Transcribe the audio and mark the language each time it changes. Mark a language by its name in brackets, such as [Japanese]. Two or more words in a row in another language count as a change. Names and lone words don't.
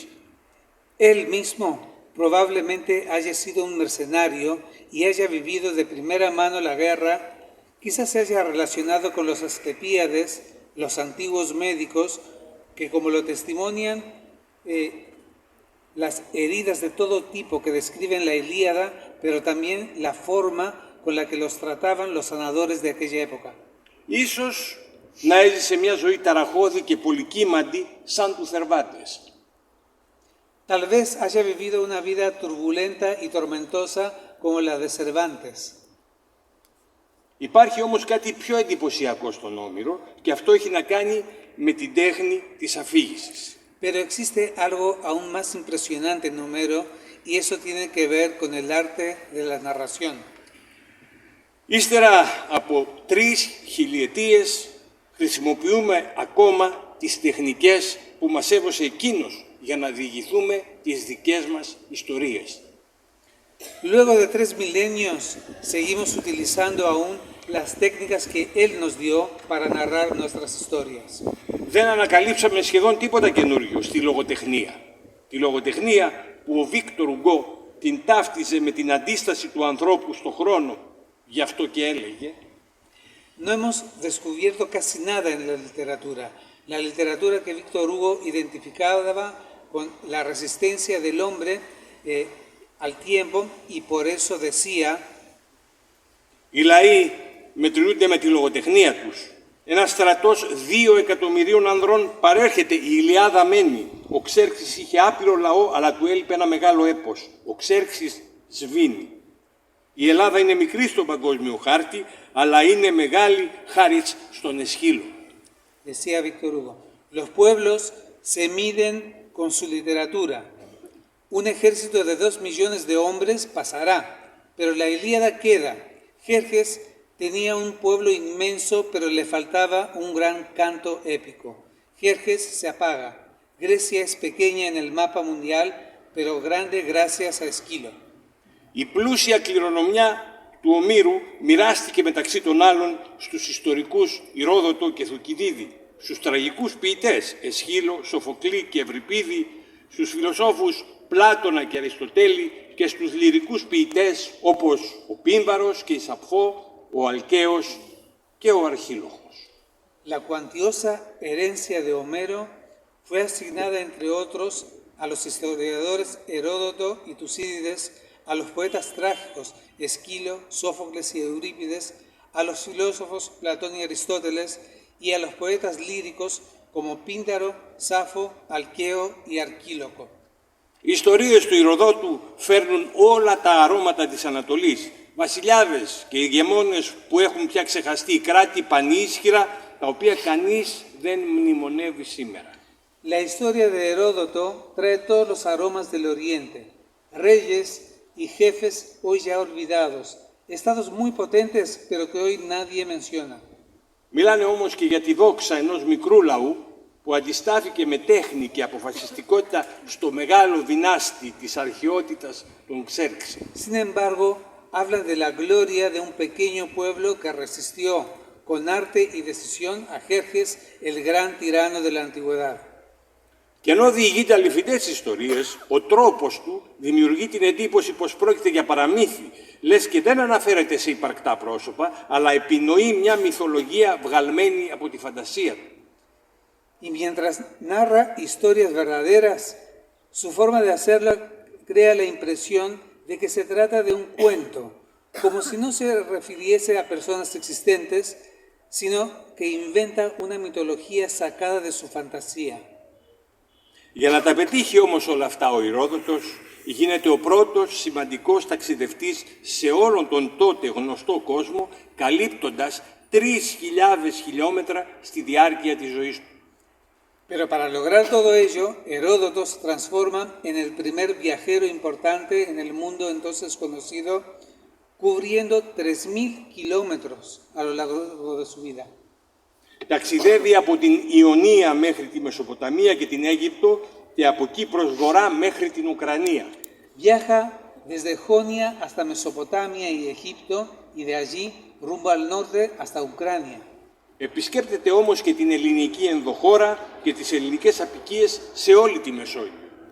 [Spanish] Él mismo probablemente haya sido un mercenario y haya vivido de primera mano la guerra, quizás se haya relacionado con los Asclepíades, los antiguos médicos, que como lo testimonian las heridas de todo tipo que describen la Ilíada, pero también la forma con la que los trataban los sanadores de aquella época. [Greek] Ίσως να έζησε μια ζωή ταραχώδη και πολυκύμαντη σαν του Θερβάτες. [Spanish] Tal vez haya vivido una vida turbulenta y tormentosa como la de Cervantes. [Greek] Υπάρχει όμως κάτι πιο εντυπωσιακό στον Όμηρο και αυτό έχει να κάνει με την τέχνη της αφήγησης. [Spanish] Pero existe algo aún más impresionante en Homero y eso tiene que ver con el arte de la narración. [Greek] Ύστερα από 3 χιλιετίες χρησιμοποιούμε ακόμα τις τεχνικές που μας έδωσε εκείνος για να διηγηθούμε τις δικές μας ιστορίες. [Spanish] Luego de 3 milenios seguimos utilizando aún las técnicas que él nos dio para narrar nuestras historias. [Greek] Δεν ανακαλύψαμε σχεδόν τίποτα καινούριο στη λογοτεχνία. Τη λογοτεχνία που ο Βίκτορ Ουγκό την ταύτιζε με την αντίσταση του ανθρώπου στο χρόνο, γι' αυτό και έλεγε [Spanish] No hemos descubierto casi nada en la literatura. La literatura que Víctor Hugo identificaba con la resistencia del hombre al tiempo y por eso decía [Greek] οι λαοί μετριούνται με τη λογοτεχνία τους. Ένας στρατός 2 εκατομμυρίων ανδρών παρέρχεται, η Ηλιάδα μένει. Ο Ξέρξης είχε άπειρο λαό, αλλά του έλειπε ένα μεγάλο έπος. Ο Ξέρξης σβήνει. Η Ελλάδα είναι μικρή στον παγκόσμιο χάρτη, αλλά είναι μεγάλη χάρη στον Εσχύλο. [Spanish] Decía Víctor Hugo, los pueblos se miden con su literatura. Un ejército de 2 millones de hombres pasará, pero la Ilíada queda. Jerjes tenía un pueblo inmenso, pero le faltaba un gran canto épico. Jerjes se apaga. Grecia es pequeña en el mapa mundial, pero grande gracias a Esquilo. [Greek] Η πλούσια κληρονομιά του Ομήρου μοιράστηκε μεταξύ των άλλων στους ιστορικούς Ηρόδοτο και Θουκυδίδη, στους τραγικούς ποιητές Εσχύλο, Σοφοκλή και Ευρυπίδη, στους φιλοσόφους Πλάτωνα και Αριστοτέλη και στους λυρικούς ποιητές όπως ο Πίμβαρος και η Σαπφό, ο Αλκαίος και ο Αρχίλοχος. [Spanish] La cuantiosa herencia de Homero fue asignada, entre otros, a los historiadores Heródoto y Tucídides, a los poetas trágicos Esquilo, Sófocles y Eurípides, a los filósofos Platón y Aristóteles y a los poetas líricos como Píndaro, Safo, Alqueo y Arquíloco. [Greek] Οι ιστορίες του Ηροδότου φέρνουν όλα τα αρώματα της Ανατολής. Βασιλιάδες και ηγεμόνες που έχουν πια ξεχαστεί, κράτη πανίσχυρα, τα οποία κανείς δεν μνημονεύει σήμερα. [Spanish] La historia de Heródoto trae todos los aromas del Oriente, reyes y jefes hoy ya olvidados, estados muy potentes pero que hoy nadie menciona. [Greek] Μιλάνε όμως και για τη δόξα ενός μικρού λαού που αντιστάθηκε με τέχνη και αποφασιστικότητα στο μεγάλο δυνάστη της αρχαιότητας, τον Ξέρξη. [Spanish] Sin embargo, habla de la gloria de un pequeño pueblo que resistió con arte y decisión a Jerjes, el gran tirano de la antigüedad. [Greek] Και ενώ διηγείται αληθινές ιστορίες, ο τρόπος του δημιουργεί την εντύπωση πως πρόκειται για παραμύθι, λες και δεν αναφέρεται σε υπαρκτά πρόσωπα, αλλά επινοεί μια μυθολογία βγαλμένη από τη φαντασία του. [Spanish] Y mientras narra historias verdaderas, su forma de hacerlo crea la impresión de que se trata de un cuento, como si no se refiriese a personas existentes, sino que inventa una mitología sacada de su fantasía. [Greek] Για να τα πετύχει όμως όλα αυτά ο Ηρόδοτος γίνεται ο πρώτος σημαντικός ταξιδευτής σε όλον τον τότε γνωστό κόσμο, καλύπτοντας 3.000 χιλιόμετρα στη διάρκεια της ζωής του. [Spanish] Pero para lograr todo ello, Heródoto se transforma en el primer viajero importante en el mundo entonces conocido, cubriendo 3.000 kilómetros a lo largo de su vida. [Greek] Ταξιδεύει από την Ιωνία μέχρι τη Μεσοποταμία και την Αίγυπτο και από εκεί προς βορρά μέχρι την Ουκρανία. [Spanish] Viaja desde Jonia hasta Mesopotamia y Egipto y de allí rumbo al norte hasta Ucrania. [Greek] Επισκέπτεται όμως και την ελληνική ενδοχώρα και τις ελληνικές αποικίες σε όλη τη Μεσόγειο.